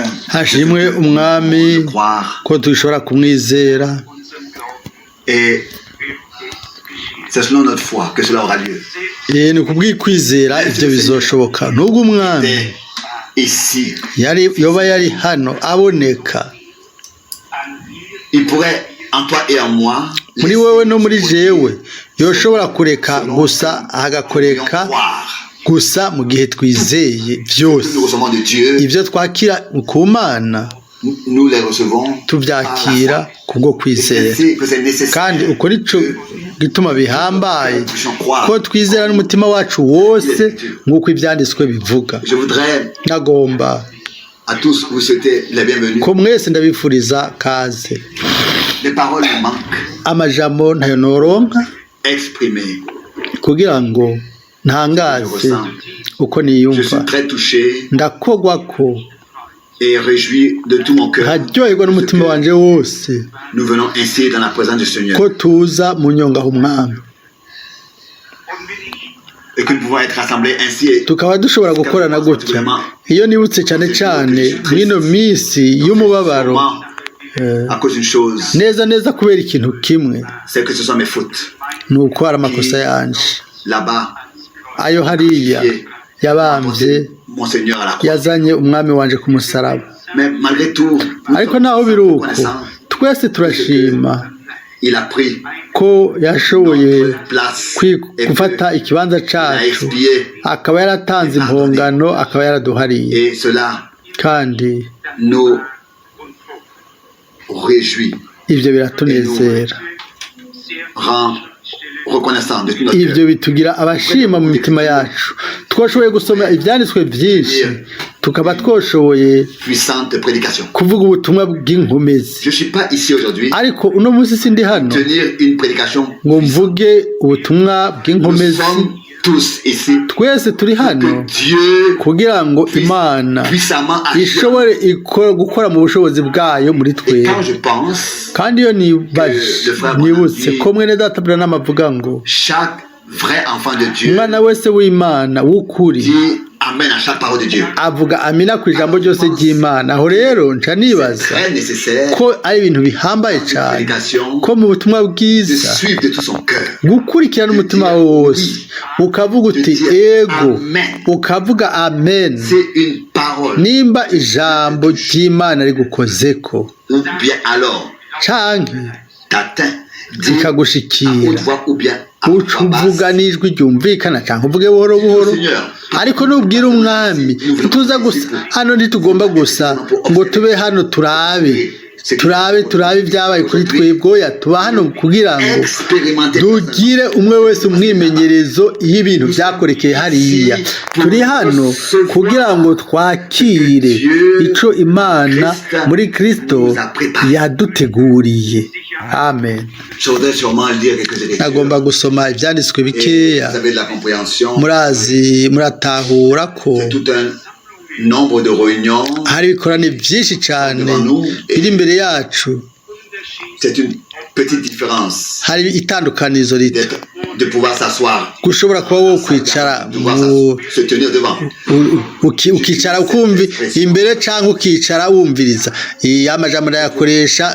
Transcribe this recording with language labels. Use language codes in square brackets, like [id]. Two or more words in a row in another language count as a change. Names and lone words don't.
[rn] Hashimwe umwami ko dushobora kumwizera. [fr] Et c'est selon notre foi que cela aura lieu. [rn] Ni kubwikwizera ivyo bizoshoboka. Nubwo umwami [fr] ici [rn] yoba yari hano aboneka, [fr] il pourrait en toi et en moi, [rn] muri wewe no muri jewe, yoshobora kureka gusa agakoreka gusa mu gihe twizeye byose ibyo twakira ku Mana [fr] nous les recevons [rn] tubyakira kubwo kwizera [fr] que c'est nécessaire [rn] kandi uko nico gituma bihambaye [fr] que nous puissions croire. [rn] ko twizera n'umutima wacu wose nk'uko ibyanditswe bivuga. [fr] Je voudrais [rn] Nagomba [fr] à tous vous souhaiter les bienvenus. [rn] ko mwese ndabifuriza kaze. [fr] Les paroles me manquent [rn] Amajambo ntayo noronka [fr] exprimer. [rn] kugira ngo ntangaze uko [fr] Je [rn] niyumva. [fr] suis très touché [rn] Ndakogwa ko [fr] et réjoui de tout mon cœur. [rn] nkaryoherwa n'umutima wanje wose [fr] Nous venons ainsi dans la présence du Seigneur [rn] ko tuza mu nyonga h'umwami [fr] et que nous pouvons être rassemblés ainsi. [rn] tukaba dushobora gukorana gutya. Iyo nibutse cyane cyane mw'ino minsi y'umubabaro [fr] À cause d'une chose, [rn] neza neza kubera ikintu kimwe, [fr] c'est que ce sont mes fautes. [rn] ni uko hari amakosa yanje [fr] Là-bas, [rn] ayo hariya yabambye [fr] mon Seigneur à la croix. [rn] yazanye umwami wanje ku musaraba. [fr] Mais malgré tout, [rn] Ariko naho biri uko twese turashima [fr] il a pris [rn] ko yashoboye [fr] notre place et [rn] gufata ikibanza [fr] il a [rn] cacu, [fr] expié. [rn] akaba yaratanze impongano, akaba yaraduhariye, [fr] Et cela [rn] kandi [fr] nous réjouit, [rn] ivyo biratunezera. [fr] rend reconnaissant de tout notre [rn] Ivyo [fr] cœur. [rn] bitugira abashima mu mitima yacu. Twashoboye gusoma ivyanditswe vyinshi, tukaba twashoboye [fr] Puissante prédication. [rn] kuvuga ubutumwa bw'inkomezi. [fr] Je ne suis pas ici aujourd'hui [rn] Ariko uno munsi sindi hano [fr] tenir une prédication. [rn] ngo mvuge ubutumwa [fr] Nous [rn] bw'inkomezi. [fr] sommes tous ici [rn] Twese turi hano [fr] que Dieu [rn] kugira ngo Imana [fr] puissamment agisse. [rn] ishobore gukora mu bushobozi bwayo muri [fr] Et [rn] twe. [fr] quand je pense, [rn] Kandi iyo nibutse ko mwene data Branham avuga ngo [fr] chaque vrai enfant de Dieu [rn] umwana wese w'Imana w'ukuri [fr] dit Amen à chaque parole de Dieu. [rn] avuga amina ku ijambo ryose ry'Imana. Aho rero nca nibaza [fr] Très nécessaire [rn] ko ari ibintu bihambaye cyane [fr] prédication [rn] ko mu butumwa [fr] de [rn] bwiza [fr] suivre de tout son cœur. [rn] gukurikirana umutima wose ukavuga uti ego, ukavuga amen [fr] C'est une parole. [rn] nimba ijambo ry'Imana rigukozeko [fr] Ou bien alors [rn] canke [fr] t'atteint, dit à [rn] rikagushikira, [fr] haute voix ou bien à [rn] uca [fr] voix [rn] uvuga [fr] basse. [rn] n'ijwi ryumvikana canke uvuge buhoro buhoro. Ariko nubwira umwami ntituza gusa hano, ntitugomba gusa ngo tube hano turabe ibyabaye kuri twebwe. Oya, tuba hano kugira ngo [fr] Expérimenter [rn] tugire umwe wese umwimenyerezo y'ibintu byakorekeye hariya. Turi hano kugira ngo twakire ico Imana muri Kristo yaduteguriye. Amen. [fr] Je voudrais sûrement lire quelques écritures. [rn] Nagomba gusoma ibyanditswe [fr] Et [rn] bikeya. [fr] vous avez de la compréhension. [rn] Muratahura ko [fr] C'est tout un nombre de réunions. [rn] hari ibikorane byinshi cyane biri imbere yacu. [fr] C'est une petite différence [rn] Hari itandukanizo rito [fr] de pouvoir s'asseoir, [rn] gushobora kuba wo kwicara [fr] de pouvoir se tenir devant. [rn] ukicara ukumva imbere cyangwa ukicara wumviriza. Amajambo ndayakoresha